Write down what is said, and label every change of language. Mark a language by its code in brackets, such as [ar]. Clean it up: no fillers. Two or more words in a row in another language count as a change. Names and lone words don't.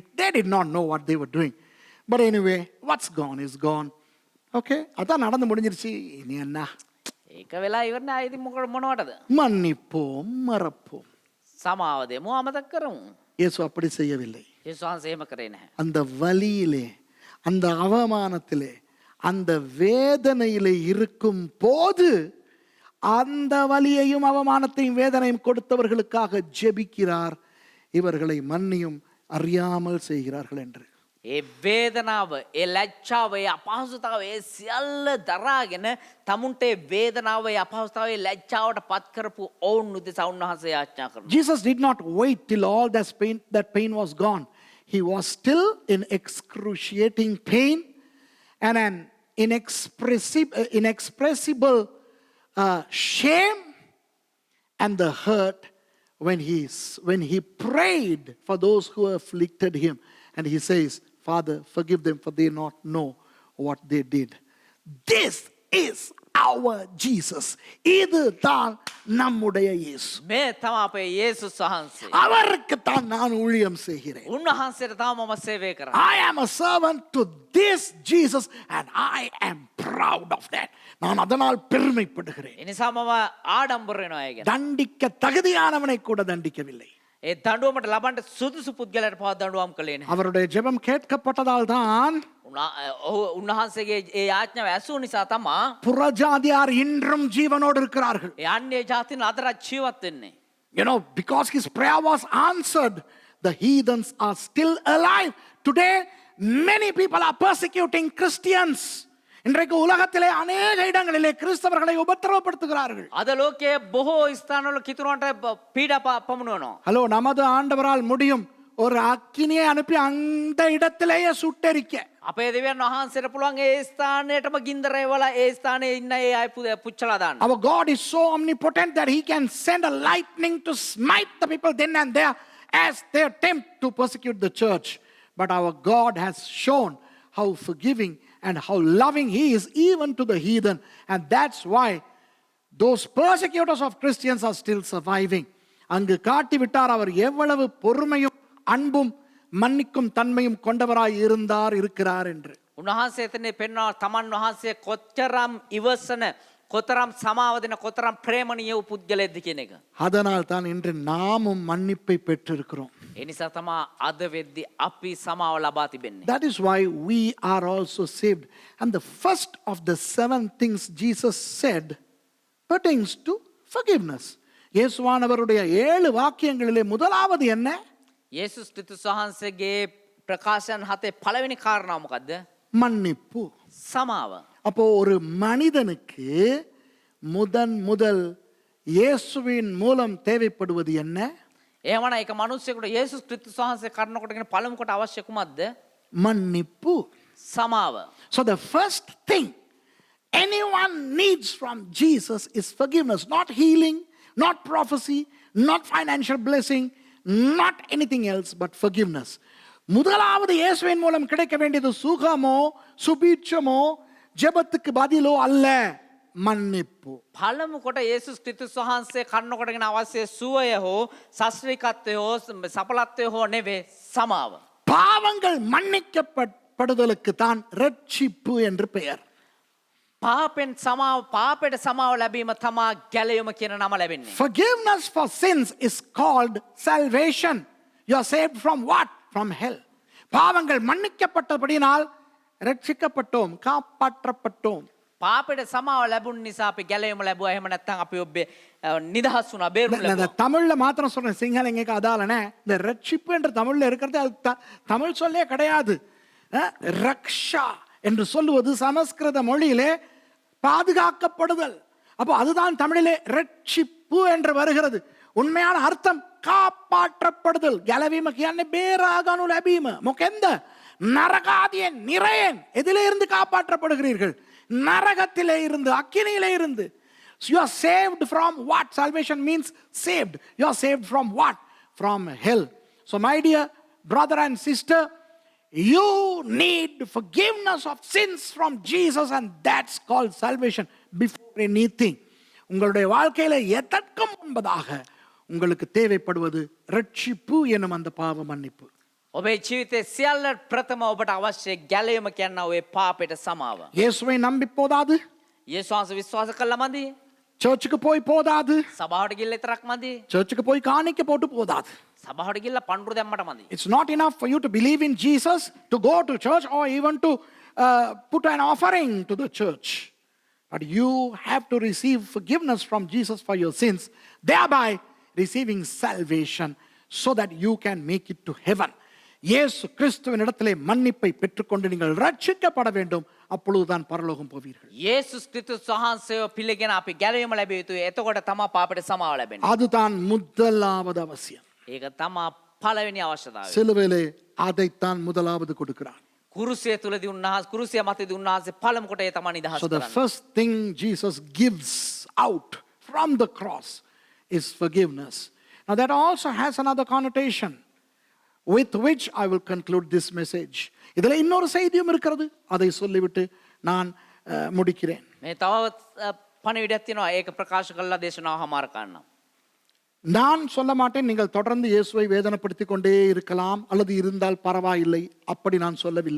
[en] They did not know what they were doing. But anyway, what's gone is gone. [ta] Okay, அதான் நடந்து முடிஞ்சிருச்சு, இனி என்ன? [si] ඒක වෙලා ඉවරනේ ආයෙත් මොනවටද? [ta] மன்னிப்போம், மறப்போம். [si] සමාව දෙමු අමතක කරමු. [ta] இயேசு அப்படி செய்யவில்லை. [si] යේසුස් වහන්සේ එහෙම කරේ නැහැ. [ta] அந்த வலியிலே, அந்த அவமானத்திலே, அந்த வேதனையிலே இருக்கும் போது அந்த வலியையும் அவமானத்தையும் வேதனையும் கொடுத்தவர்களுக்காக ஜெபிக்கிறார், இவர்களை மன்னியும் அறியாமல் செய்கிறார்கள் என்று. [si] ඒ වේදනාව, ඒ ලැජ්ජාව, ඒ අපහසුතාව, ඒ සියල්ල දරාගෙන තමුන්ට ඒ වේදනාව, ඒ අපහසුතාව, ඒ ලැජ්ජාවට පත් කරපු ඔවුන් උදෙසා උන්වහන්සේ යාඥා කරනවා. [en] Jesus did not wait till all that pain was gone. He was still in excruciating pain and an inexpressible shame and the hurt when he prayed for those who afflicted him. And he says, Father, forgive them, for they not know what they did. This is our Jesus. [ta] இதுதான் நம்முடைய இயேசு. [si] මේ තමයි අපේ යේසුස් වහන්සේ. [ta] அவருக்கு தான் நான் ஊழியம் செய்கிறேன். [si] උන්වහන්සේට තමයි මම සේවය කරන්නේ. [en] I am a servant to this Jesus and I am proud of that. [ta] நான் அதனால் பெருமைப்படுகிறேன். [si] ඒ නිසා මම ආඩම්බර වෙනවා ඒ ගැන. [ta] தண்டிக்க தகுதியானவனை கூட தண்டிக்கவில்லை. [si] ඒ දඬුවමට ලබන්න සුදුසු පුද්ගලයාට පවා දඬුවම් කළේ නැහැ. [ta] அவருடைய ஜெபம் கேட்கப்பட்டதால் தான் [si] උන්වහන්සේගේ ඒ යාඥාව ඇසූ නිසා තමයි [ta] புறஜாதியார் இன்றும் ஜீவனோடு இருக்கிறார்கள். [si] ඒ අන්‍ය ජාතින් අදටත් ජීවත් වෙන්නේ. [en] You know, because his prayer was answered, the heathens are still alive. Today, many people are persecuting Christians. [ta] இன்றைக்கு உலகத்திலே அநேக இடங்களிலே கிறிஸ்தவர்களை உபத்திரவப்படுத்துகிறார்கள். [si] අද ලෝකයේ බොහෝ ස්ථානවල කිතුරුන්ට පීඩා පමුණවනවා. [ta] ஹலோ, நமது ஆண்டவரால் முடியும் ஒரு அக்கினியை அனுப்பி அந்த இடத்திலேயே சுட்டெரிக்க. [si] අපේ දෙවියන් වහන්සේට පුළුවන් ඒ ස්ථානයටම ගින්දර එවලා ඒ ස්ථානයේ ඉන්න ඒ අය පුච්චලා දාන්න. [en] Our God is so omnipotent that he can send a lightning to smite the people then and there as they attempt to persecute the church. But our God has shown how forgiving and how loving he is even to the heathen. And that's why those persecutors of Christians are still surviving. [ta] அங்கு காட்டிவிட்டார் அவர் எவ்வளவு பொறுமையும் அன்பும் மன்னிக்கும் தன்மையும் கொண்டவராய் இருக்கிறார் என்று. [si] උන්වහන්සේ එතනේ පෙන්වනවා තමන් වහන්සේ කොච්චරම් ඉවසන කොතරම් සමාව දෙන කොතරම් ප්‍රේමණීය වූ පුද්ගලයෙක්ද කියන එක. [ta] அதனால் தான் இன்று நாமும் மன்னிப்பை பெற்றிருக்கிறோம். [si] ඒ නිසා තමයි අද වෙද්දී අපි සමාව ලබා තිබෙන්නේ. [en] That is why we are also saved. And the first of the 7 things Jesus said pertains to forgiveness. [ta] இயேசுவானவருடைய 7 வாக்கியங்களிலே முதலாவது என்ன? [si] යේසුස් ක්‍රිස්තුස් වහන්සේගේ ප්‍රකාශයන් 7 පළවෙනි කාරණාව මොකද්ද? [ta] மன்னிப்பு. [si] සමාව. [ta] அப்போ ஒரு மனிதனுக்கு முதல் இயேசுவின் மூலம் தேவைப்படுவது என்ன? [si] එහෙමනම් එක මිනිස්සෙකුට යේසුස් ක්‍රිස්තුස් වහන්සේ කරනකොටගෙන පළමු කොට අවශ්‍ය කුමක්ද? [ta] மன்னிப்பு. [si] සමාව. [en] So the first thing anyone needs from Jesus is forgiveness, not healing, not prophecy, not financial blessing, not anything else but forgiveness. [ta] முதலாவது இயேசுவின் மூலம் கிடைக்க வேண்டியது சுகமோ சுபீட்சமோ ஜெபத்துக்கு பதிலோ அல்ல, மன்னிப்பு. [si] පළමු කොට යේසුස් ක්‍රිස්තුස් වහන්සේ කරනකොටගෙන අවශ්‍ය සුවය හෝ ශාස්ත්‍රීයත්වය හෝ සඵලත්වය හෝ නෙවේ, සමාව. [ta] பாவங்கள் மன்னிக்கப்படுதலுக்கு தான் ரட்சிப்பு என்று பெயர். [si] පාපෙන් සමාව, පාපයට සමාව ලැබීම තමා ගැලයුම කියන නම ලැබෙන්නේ. [en] Forgiveness for sins is called salvation. You are saved from what? From hell. [ta] பாவங்கள் மன்னிக்கப்பட்டபடியினால் ரட்சிக்கப்பட்டோம், காப்பாற்றப்பட்டோம். [si] පාපයට සමාව ලැබුණ නිසා අපි ගැලයුම ලැබුවා. එහෙම නැත්නම් අපි ඔබේ නිදහස් වුණා, බේරුම් [ta] இந்த [si] ලැබුවා. [ta] தமிழ்ல மாத்திரம் சொல்றேன், சிங்களங்க அதாலனே. இந்த ரட்சிப்பு என்று தமிழ்ல இருக்கிறது அது தமிழ் சொல்லே கிடையாது. ரக்ஷா என்று சொல்லுவது சமஸ்கிருத மொழியிலே பாதுகாக்கப்படுதல். அப்போ அதுதான் தமிழிலே ரட்சிப்பு என்று வருகிறது. உண்மையான அர்த்தம் காப்பாற்றப்படுதல். [si] ගැලවීම කියන්නේ බේරා ගනු ලැබීම. මොකෙන්ද? நரகாதிய நிறையன். [ta] எதிலே இருந்து காப்பாற்றப்படுகிறீர்கள்? நரகத்திலே இருந்து, அக்கினியிலே இருந்து. [en] So you are saved from what? Salvation means saved. You are saved from what? From hell. So my dear brother and sister, you need forgiveness of sins from Jesus, and that's called salvation before anything. [ta] உங்களுடைய வாழ்க்கையில எதற்கும் முன்பதாக உங்களுக்கு தேவைப்படுவது ரட்சிப்பு எனும் அந்த பாவ மன்னிப்பு. [si] ඔබේ ජීවිතයේ සියල්ල ප්‍රථම ඔබට අවශ්‍ය ගැලයුම කියනවා ඔය පාපයට සමාව. [ta] இயேசுவை நம்பி போதாது, [si] යේසුස් වහන්සේ විශ්වාස කළා මදි. [ta] சர்ச்சுக்கு போய் போதாது, [si] සභාවට ගිහිල්ලා විතරක් මදි. [ta] சர்ச்சுக்கு போய் காணிக்க போட்டு போதாது. [si] සභාවට ගිහිල්ලා පඬුරු දැම්මට මදි. [en] It's not enough for you to believe in Jesus, to go to church, or even to put an offering to the church. But you have to receive forgiveness from Jesus for your sins, thereby receiving salvation so that you can make it to heaven. [ta] இயேசு கிறிஸ்துவின் இடத்திலே மன்னிப்பை பெற்றுக்கொண்டு நீங்கள் ரட்சிக்கப்பட வேண்டும். அப்பொழுதுதான் பரலோகம் போவீர்கள். [si] යේසුස් ක්‍රිස්තුස් වහන්සේව පිළිගෙන අපි ගැලවීම ලැබිය යුතුයි. එතකොට තමයි පාපයට සමාව ලැබෙන්නේ. [ta] அதுதான் முதலாவது அவசியம். [si] ඒක තමයි පළවෙනි අවශ්‍යතාවය. [ta] சிலுவையிலே அதைத்தான் முதலாவது கொடுக்கிறார். [si] කුරුසිය තුලදී උන්වහන්සේ, කුරුසිය මතදී උන්වහන්සේ පළමු කොට ඒ තමයි නිදහස් [en] So the [si] කරන්නේ. [en] first thing Jesus gives out from the cross is forgiveness. Now that also has another connotation with which I will conclude this message. [ta] இதில் இன்னொரு செய்தியும் இருக்கிறது, அதை சொல்லிவிட்டு நான் முடிக்கிறேன். [si] මේ තව පණිවිඩයක් තියෙනවා. ඒක ප්‍රකාශ කළා දේශනාව හමාර කරන්න. [ta] நான் சொல்ல மாட்டேன் நீங்கள் தொடர்ந்து இயேசுவை வேதனைப்படுத்தி கொண்டே இருக்கலாம் அல்லது இருந்தால் பரவாயில்லை, அப்படி நான் சொல்லவில்லை.